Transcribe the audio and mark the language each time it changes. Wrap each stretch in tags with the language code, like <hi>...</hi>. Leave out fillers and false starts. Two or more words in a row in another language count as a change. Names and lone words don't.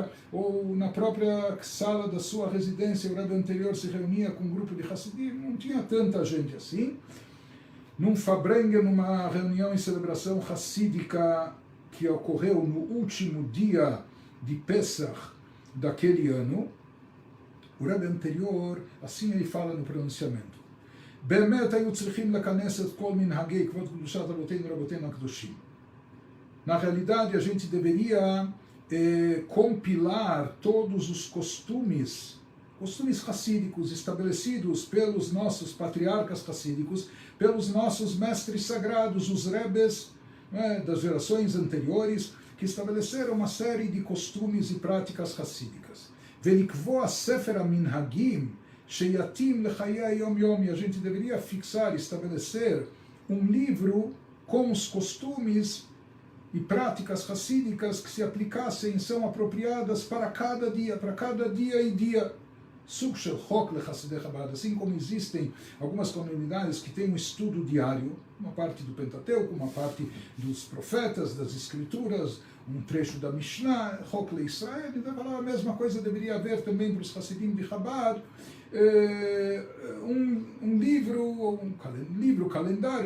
<pt>Ou na própria sala da sua residência, o Rebbe anterior se reunia com um grupo de Hassidim, não tinha tanta gente assim. Num Fabrengen, numa reunião em celebração hassídica que ocorreu no último dia de Pesach daquele ano, o Rebbe anterior, assim ele fala no pronunciamento:</pt> <he>באמת היו צריכים לכנס את כל מנהגי כבוד קדושת רבותינו ורבותינו הקדושים.</he> <pt>Na realidade, a gente deveria compilar todos os costumes racídicos estabelecidos pelos nossos patriarcas racídicos, pelos nossos mestres sagrados, os rebes, das gerações anteriores, que estabeleceram uma série de costumes e práticas racídicas.</pt> <he>ולקבוע ספר המנהגים שיתאים לחיי היום-יום,</he> <pt>e a gente deveria fixar, estabelecer um livro com os costumes e práticas racídicas que se aplicassem, são apropriadas para cada dia e dia.</pt> <he>סוג של חוק לחסידי חב"ד,</he> <pt>assim como existem algumas comunidades que têm um estudo diário, uma parte do Pentateuco, uma parte dos profetas, das escrituras, um trecho da Mishnah, Chok leIsrael, então a mesma coisa deveria haver também para os Hassidim de Chabad, um livro, calendário.</pt>